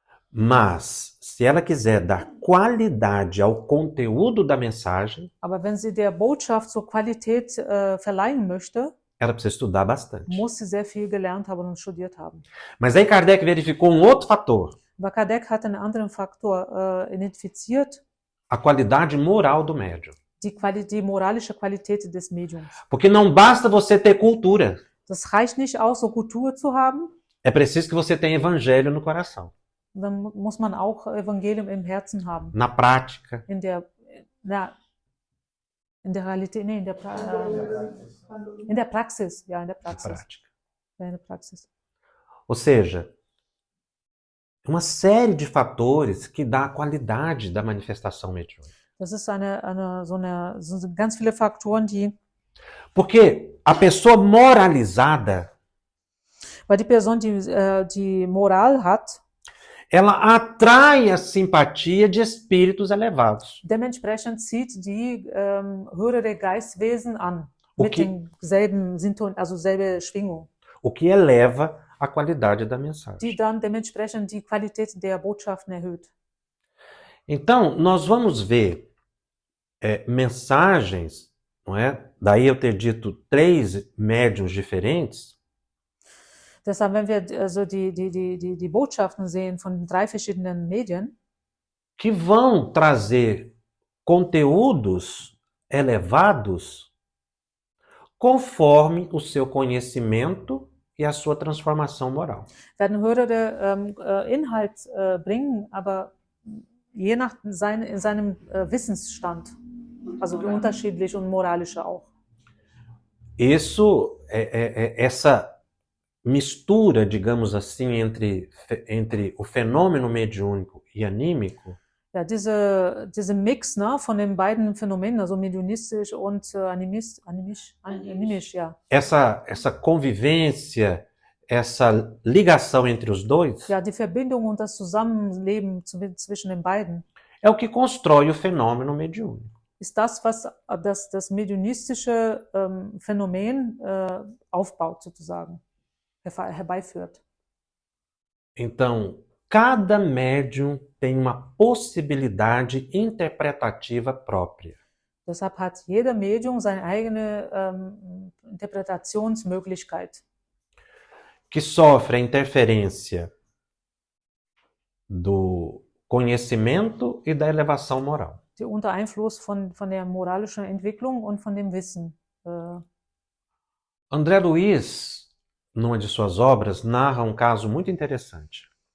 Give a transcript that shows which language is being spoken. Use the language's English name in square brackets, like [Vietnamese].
[Portuguese] Mas, se ela quiser dar qualidade ao conteúdo da mensagem, [German] Aber wenn sie der Botschaft so Qualität verleihen möchte, [Portuguese] ela precisa estudar bastante. [German] muss sie sehr viel gelernt haben und studiert haben. [Portuguese] Mas aí Kardec verificou um outro fator, [German] Aber Kardec hat einen anderen Faktor identifiziert, [Portuguese] a qualidade moral do médium. [German] die moralische Qualität des Mediums. [Portuguese] Porque não basta você ter cultura, [German] Das reicht nicht aus, so Kultur zu haben, [Portuguese] é preciso que você tenha evangelho no coração, [German] dann muss man auch Evangelium im Herzen haben. [Portuguese] na prática. [German] In der Realität, nee, in der Praxis, ja, in der [Portuguese] Na [German] Praxis. [Portuguese] prática. [German] Ja, in der Praxis. [Portuguese] Ou seja, uma série de fatores que dá a qualidade da manifestação mediúnica. [German] Das ist so ganz viele Faktoren, [Portuguese] Porque a pessoa moralizada, [German] weil die Person, die Moral hat, [Portuguese] ela atrai a simpatia de espíritos elevados. [German] dementsprechend zieht die höhere Geistwesen an, mit Okay. denselben also selbe Schwingung, [Portuguese] O que eleva a qualidade da [German] die [Portuguese] mensagem. [German] dann dementsprechend die Qualität der Botschaften erhöht. [Portuguese] Então, nós vamos ver mensagens, não é? Daí eu ter dito 3 médiuns diferentes, [German] Deshalb, wenn wir also die Botschaften sehen von den 3 verschiedenen Medien, [Portuguese] que vão trazer conteúdos elevados conforme o seu conhecimento e a sua transformação moral. [German] werden höhere Inhalt bringen, aber je nach seinem Wissensstand, also unterschiedlich und moralische auch. [Portuguese] Isso essa mistura, digamos assim, entre o fenômeno mediúnico e anímico, [German] Ja, diese Mix, ne, von den beiden Phänomenen, also mediunistisch und animisch, ja. [Portuguese] essa convivência, essa ligação entre os dois, [German] Ja, die Verbindung und das Zusammenleben zwischen den beiden [Portuguese] é o que constrói o fenômeno mediúnico. [German] ist das, was das mediunistische Phänomen aufbaut, sozusagen, herbeiführt. [Portuguese] Então, cada médium tem uma possibilidade interpretativa própria. [German] Deshalb hat jeder Medium seine eigene Interpretationsmöglichkeit, [Portuguese] Que sofre a interferência do conhecimento e da elevação moral. [German] die unter Einfluss von der moralischen Entwicklung und von dem Wissen. [Portuguese] André Luiz, numa de suas obras, narra um caso muito interessante.